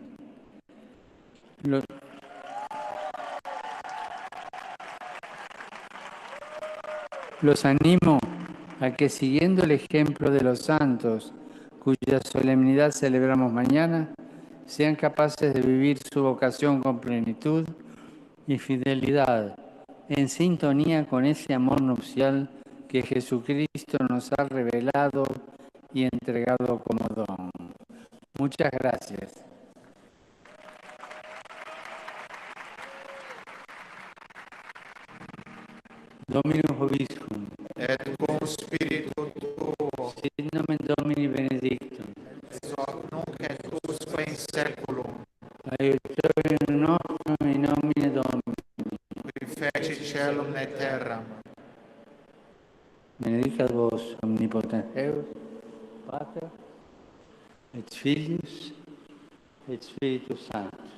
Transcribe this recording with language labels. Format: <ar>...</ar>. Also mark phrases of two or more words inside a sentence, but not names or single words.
<es>Los animo a que, siguiendo el ejemplo de los santos, cuya solemnidad celebramos mañana, sean capaces de vivir su vocación con plenitud y fidelidad, en sintonía con ese amor nupcial que Jesucristo nos ha revelado y entregado como don. Muchas gracias.</es> <la>Dominus vobiscum. Et cum spiritu tuo. Sit nomen Domini benedictum. Ex hoc nunc et usque in saeculum. Aiutorium nostrum in nomine Domini. Qui feci caelum et terram. Benedicat vos omnipotens Deus, Pater, et Filius, et Spiritus Sanctus.</la>